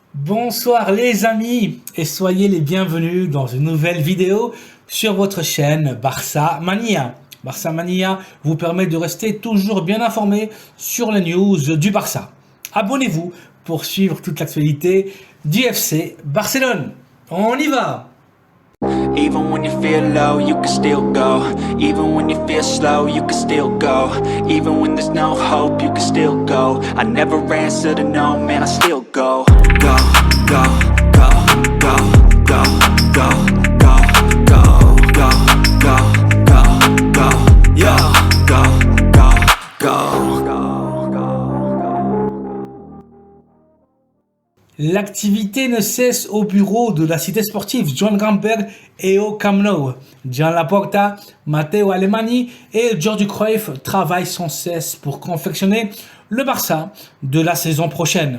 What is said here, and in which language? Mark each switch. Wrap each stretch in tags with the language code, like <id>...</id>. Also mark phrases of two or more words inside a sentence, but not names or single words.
<fr>Bonsoir les amis et soyez les bienvenus dans une nouvelle vidéo sur votre chaîne Barça Mania. Barça Mania vous permet de rester toujours bien informé sur les news du Barça. Abonnez-vous pour suivre toute l'actualité du FC Barcelone. On y va!</fr> <en>Even when you feel low, you can still go. Even when you feel slow, you can still go. Even when there's no hope, you can still go. I never answer to no, man, I still go. Go, go, go, go, go, go, go, go, go, go, go, go, yo, go, go, go.</en> <fr>L'activité ne cesse au bureau de la cité sportive Joan Gamper et au Camp Nou. Gian Laporta, Matteo Alemany et Jordi Cruyff travaillent sans cesse pour confectionner le Barça de la saison prochaine.</fr>